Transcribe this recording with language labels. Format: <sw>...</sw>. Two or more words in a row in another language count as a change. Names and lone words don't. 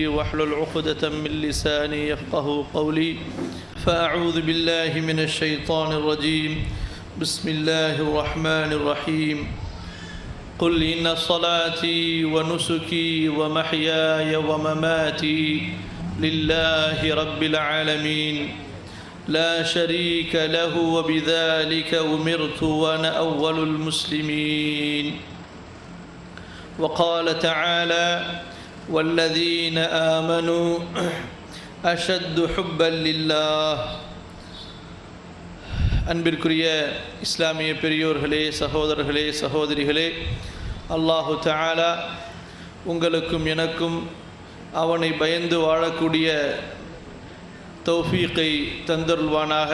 <ar>واحلل عقدة من لساني يفقه قولي فأعوذ بالله من الشيطان الرجيم بسم الله الرحمن الرحيم قل إن صلاتي ونسكي ومحياي ومماتي لله رب العالمين لا شريك له وبذلك أمرت وأنا أول المسلمين وقال تعالى والذين آمنوا أشد حبا لله</ar> <ta>அன்பிற்குரிய இஸ்லாமிய பெரியோர்களே, சகோதரர்களே, சகோதரிகளே, அல்லாஹு தஆலா உங்களுக்கும் எனக்கும் அவனை பயந்து வாழக்கூடிய தௌஃபீக்கை தந்தருள்வானாக.</ta>